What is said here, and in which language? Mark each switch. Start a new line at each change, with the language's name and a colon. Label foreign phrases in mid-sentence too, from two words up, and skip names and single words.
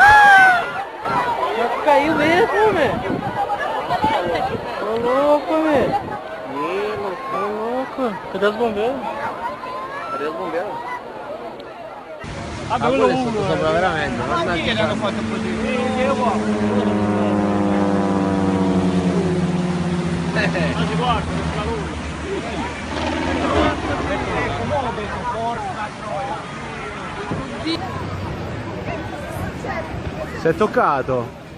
Portuguese: Já caiu mesmo, velho. Tô louco, velho. Tô louco. Cadê os bombeiros? Cadê os bombeiros?
Italian: Ah, quello è stato sopra veramente. Ma chi l'hanno fatto così? Ma si guarda, non fa lui. Si è toccato.